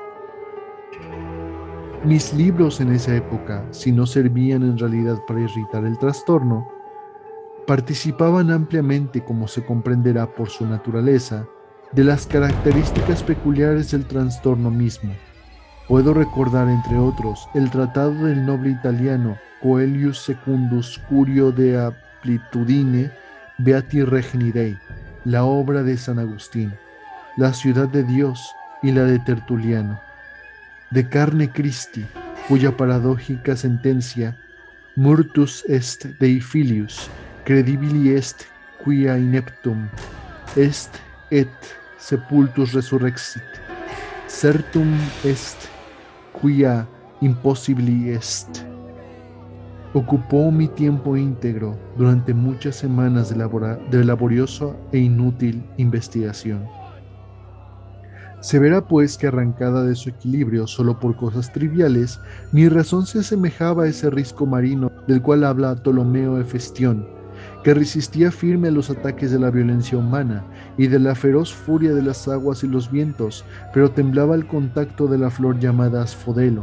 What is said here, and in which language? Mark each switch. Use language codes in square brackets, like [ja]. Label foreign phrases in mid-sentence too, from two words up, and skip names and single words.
[es] Mis libros en esa época, si no servían en realidad para irritar el trastorno, participaban ampliamente, como se comprenderá por su naturaleza, de las características peculiares del trastorno mismo. Puedo recordar, entre otros, el tratado del noble italiano coelius secundus curio de amplitudine beati regni Dei, la obra de San Agustín, la ciudad de Dios y la de Tertuliano, de carne Christi, cuya paradójica sentencia [la] Murtus est Dei filius, credibili est quia ineptum est et sepultus resurrexit, certum est quia impossibili est. [es] Ocupó mi tiempo íntegro durante muchas semanas de laboriosa e inútil investigación. Se verá pues que arrancada de su equilibrio solo por cosas triviales, mi razón se asemejaba a ese risco marino del cual habla Ptolomeo Hefestión, que resistía firme a los ataques de la violencia humana y de la feroz furia de las aguas y los vientos, pero temblaba al contacto de la flor llamada asfodelo.